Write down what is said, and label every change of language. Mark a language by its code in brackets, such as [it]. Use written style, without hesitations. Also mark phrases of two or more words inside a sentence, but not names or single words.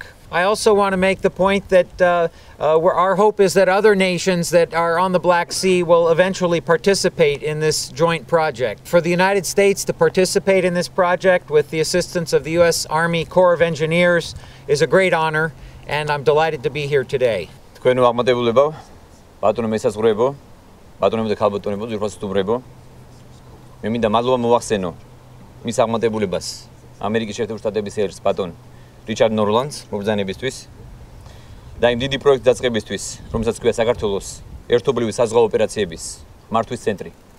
[en] I also want to make the point that our hope is that other nations that are on the Black Sea will eventually participate in this joint project. For the United States to participate in this project with the assistance of the U.S. Army Corps of Engineers is a great honor, and I'm delighted to be here today. [ka] თქვენ აღმატებულებო, ბატონო მესაზღვრეებო, ბატონებო და ქალბატონებო, ძვირფას სტუმრებო, მე მინდა მადლობა მოვახსენო მის აღმატებულებას ამერიკის შეერთებული შტატების ერს ბატონ რიჩარდ ნორლანდს მობრძანებისთვის და იმ დიდი პროექტის დაწყებისთვის, რომელსაც ქვია საქართველოს ერთობლივი საზღვაო ოპერაციების მართვის ცენტრი.